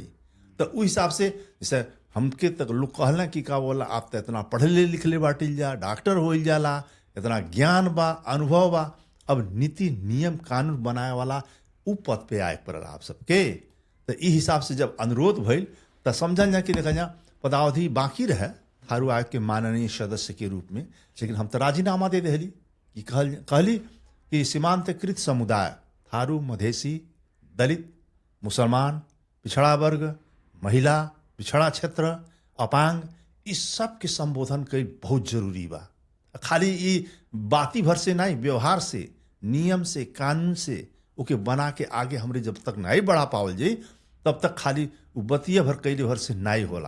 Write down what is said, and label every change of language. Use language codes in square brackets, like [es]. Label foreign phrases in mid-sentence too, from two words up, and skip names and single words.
[bho] तो उस हिसाब से जैसे हमके तक लोग कहला कि का बोला आप तो इतना पढ़ले लिखले बाटिल जा, डॉक्टर होइल जाला, इतना ज्ञान बा, अनुभव बा, अब नीति नियम कानून बनाए वाला उ पद पे आए पड़ल आप सबके। तो ई हिसाब से जब अनुरोध भइल तो समझल जा कि देखा जा पदावधि बाकी रहे थारू आयोग के माननीय सदस्य के रूप में, लेकिन हम तो राजीनामा दे देली कि कहली कि सीमांतकृत समुदाय थारू, मधेसी, दलित, मुसलमान, पिछड़ा वर्ग, महिला, पिछड़ा क्षेत्र, अपांग, इस सब के संबोधन कई बहुत जरूरी बा। खाली ये बाती भर से नहीं, व्यवहार से, नियम से, कानून से ओके बना के आगे हमरे जब तक नहीं बढ़ा पावल जाई तब तक खाली बतिया भर कैले भर से नहीं होला।